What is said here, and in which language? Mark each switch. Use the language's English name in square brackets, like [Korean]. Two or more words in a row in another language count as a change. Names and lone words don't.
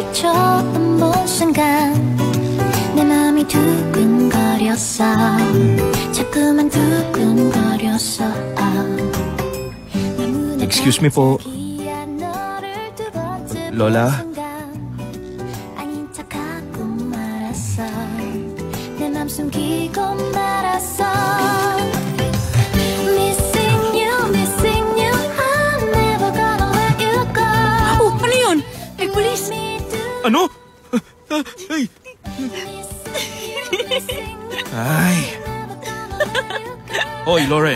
[Korean] 처음 본 순간 내 맘이 두근거렸어 자꾸만 두근거렸어 [English] Excuse me po. Lola? [Korean] 아닌 척하고 말았어 내 맘 숨기고 말았어 [Filipino] Ano? Ay! Ay! Hoy, Lauren!